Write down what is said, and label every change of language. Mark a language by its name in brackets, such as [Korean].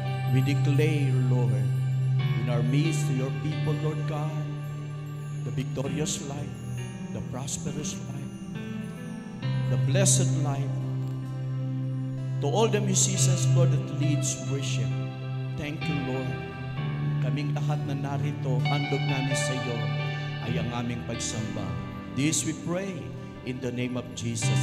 [English] We declare, Lord, in our midst to your people, Lord God, the victorious life, the prosperous life, the blessed life. To all the musicians, Lord, that leads worship, thank you, Lord. [Filipino] Kaming lahat na narito, handog namin sa iyo ay ang aming pagsamba. [English] This we pray in the name of Jesus.